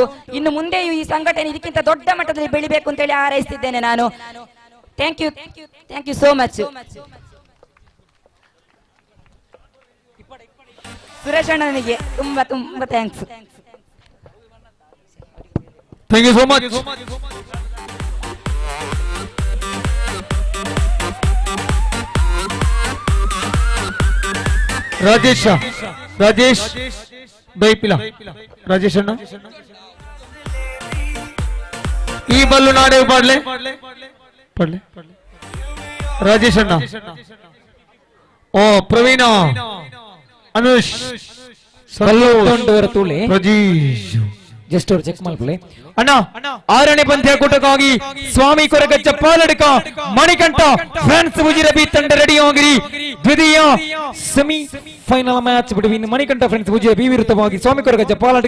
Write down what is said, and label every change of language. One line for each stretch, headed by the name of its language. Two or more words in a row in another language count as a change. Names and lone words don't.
Kannada: ಇನ್ನು ಮುಂದೆಯೂ ಈ ಸಂಘಟನೆ ಇದಕ್ಕಿಂತ ದೊಡ್ಡ ಮಟ್ಟದಲ್ಲಿ ಬೆಳಿಬೇಕು ಅಂತ ಹೇಳಿ ಹಾರೈಸ್ತಿದ್ದೇನೆ ನಾನು.
English: thank you so much.
Kannada: ಸುರೇಶ್ ಅಣ್ಣನಿಗೆ ತುಂಬಾ ತುಂಬಾ ಥ್ಯಾಂಕ್ಸ್.
English: ಥ್ಯಾಂಕ್ ಯು ಸೋ ಮಚ್.
Tulu: ರಾಜೇಶ್ ದೈಪಿಲ ರಾಜೇಶ್ ಅಣ್ಣ ಈ ಬಲ್ಲು ನಾಡೆ ಪಾಡ್ಲೆ ರಾಜೇಶ್ ಅಣ್ಣ.
Kannada: ಓ ಪ್ರವೀಣ ಅನುಷ್ ಜಸ್ಟ್ ಅವ್ರು ಚೆಕ್ ಮಾಡ್ಕೊಳ್ಳಿ ಅಣ್ಣ. 6ನೇ ಪಂದ್ಯಕೂಟಕ್ಕಾಗಿ ಸ್ವಾಮಿ ಕೊರಗಜ್ಜ ಪಾಲಡ್ಕ ಮಣಿಕಂಠ ಫ್ರಾನ್ಸ್ ಉಜಿರೆ ಬಿ ತಂಡ ರೆಡಿ ಆಗಿರಿ. ದ್ವಿತೀಯ
English: semi final match between
Kannada: ಮಣಿಕಂಠ ಫ್ರೆಂಡ್ಸ್ ಉಜಿರೆ ಬಿ ವಿರುದ್ಧವಾಗಿ ಸ್ವಾಮಿ ಕೊರಗಜ್ಜ ಪಾಲಡ್ಕ.